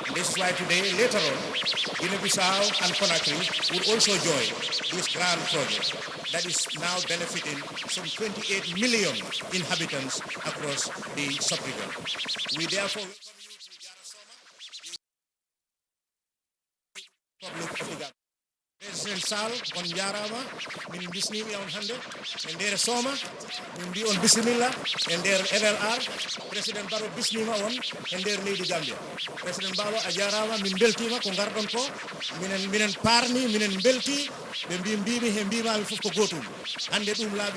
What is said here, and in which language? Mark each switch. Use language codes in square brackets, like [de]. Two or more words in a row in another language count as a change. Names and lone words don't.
[en] And this is why today, later on, Guinea-Bissau and Conakry would also join this grand project that is now benefiting some 28 million inhabitants across the sub-region. We therefore welcome you to Jara Soma, the Republic of the Gambia. [ff] President Sall on jarama min bisnimi on hande e nder Soma min mbi on bisimilla e nder LLR. President Barrow bisnima on e nder leydi Gambia. President Barrow a jarama min beltima ko gardon ko minen parni minen belti ɓe mbimi he mbimami fof ko gotum hande ɗum laaɓi